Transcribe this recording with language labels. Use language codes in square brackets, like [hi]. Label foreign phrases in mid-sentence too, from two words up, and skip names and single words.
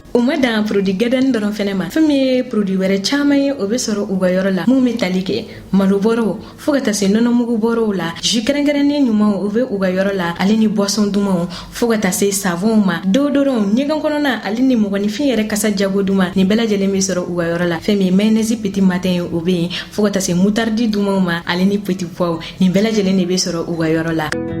[bm] O ma dan produit gɛdɛni dɔrɔn fɛnɛ ma, fɛn min ye produit wɛrɛ caman ye o be sɔrɔ u ka yɔrɔ la mun be tali kɛ malobɔrɔw fo ka taa se nɔnɔmugu bɔrɔw la, jus kɛrɛnkɛrɛnnen ɲumanw o be u ka yɔrɔ la ale ni boisson dumanw fo ka taa se savon ma, deodorant, ɲɛgɛn kɔnɔna ale ni mɔgɔnifin yɛrɛ kasa jago duman ni bɛɛ lajɛlen be sɔrɔ u ka yɔrɔ la. Fɛn min [fr] mayonnaise petit matin [bm] o be yen fo ka taa se moutarde dumanw ma ale ni [fr] petit pois [bm] ni bɛɛ lajɛlen de be sɔrɔ u ka yɔrɔ la.